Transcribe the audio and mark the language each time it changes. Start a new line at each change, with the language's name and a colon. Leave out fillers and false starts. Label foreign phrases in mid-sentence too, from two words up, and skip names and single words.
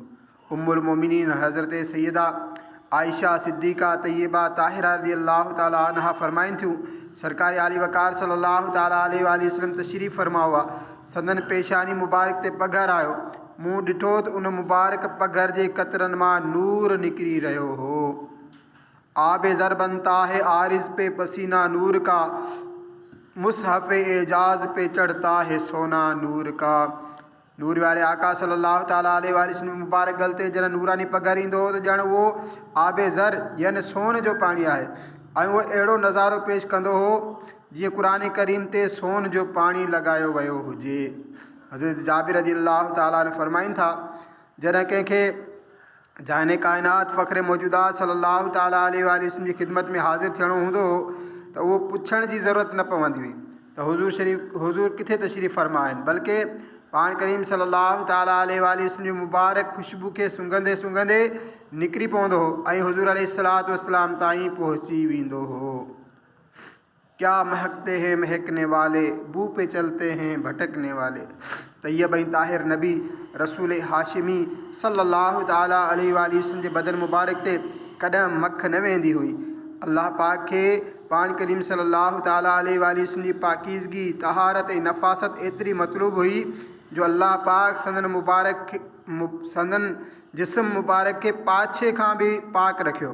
Arabic: أم المؤمنين
Sindhi: हज़रत सैयदा आयशा सिद्दीक़ा तय्यबा ताहिरा
Arabic: رضي الله تعالى عنها
Sindhi: फरमाइनि थियूं, सरकार आली वक़ार
Arabic: صلى الله تعالى عليه وسلم
Sindhi: तशरीफ़ फरमा हुआ, संदन पेशानी मुबारक ते पघर आयो, मूं ॾिठो त उन मुबारक पघर जे कतरनि मां नूर निकिरी रहियो हो।
Urdu: آبِ زر بنتا ہے عارض پے پسینہ نور کا، مصحفِ اعجاز پے چڑھتا ہے سونا نور کا.
Sindhi: नूर वारे आका
Arabic: صلى الله تعالى عليه وسلم
Sindhi: मुबारक गल ते जन नूरानी पघर ईंदो हो त ॼण उहो आबे ज़र यानी सोन जो पाणी आहे, ऐं उहो अहिड़ो नज़ारो पेश कंदो हो जीअं क़ुरान करीम ते सोन जो पाणी लॻायो वियो हुजे। हज़रत जाबिर
Arabic: رضي الله تعالى عنه
Sindhi: फरमाइनि था, जॾहिं कंहिंखे जाने काइनात फ़ख्र मौजूदात
Arabic: صلى الله تعالى عليه وسلم
Sindhi: जी ख़िदमत में हाज़िर थियणो हूंदो हो त उहो पुछण जी ज़रूरत न पवंदी हुई त हुज़ूर किथे तशरीफ़ फरमा आहिनि, बल्कि पाण करीम
Arabic: صلى الله تعالى عليه وسلم
Sindhi: जी मुबारक खुशबू खे सूंघंदे सूंघंदे निकिरी पवंदो हो ऐं हुज़ूर
Arabic: عليه الصلاة والسلام
Sindhi: ताईं पहुची वेंदो हो।
Urdu: کیا مہکتے ہیں مہکنے والے، بو پے چلتے ہیں بھٹکنے والے.
Sindhi: तैयब ऐं ताहिर नबी रसूल हाशिमी
Arabic: صلى الله تعالى عليه وسلم
Sindhi: जे बदन मुबारक ते कॾहिं मख न वेंदी हुई। अल्लाह पाक खे पाण करीम
Arabic: صلى الله تعالى عليه وسلم
Sindhi: जी पाकीज़गी तहारत ऐं नफ़ासत एतिरी मतलूब हुई जो अल्लाह पाक संदन जिस्म मुबारक खे पाछे खां बि पाक रखियो।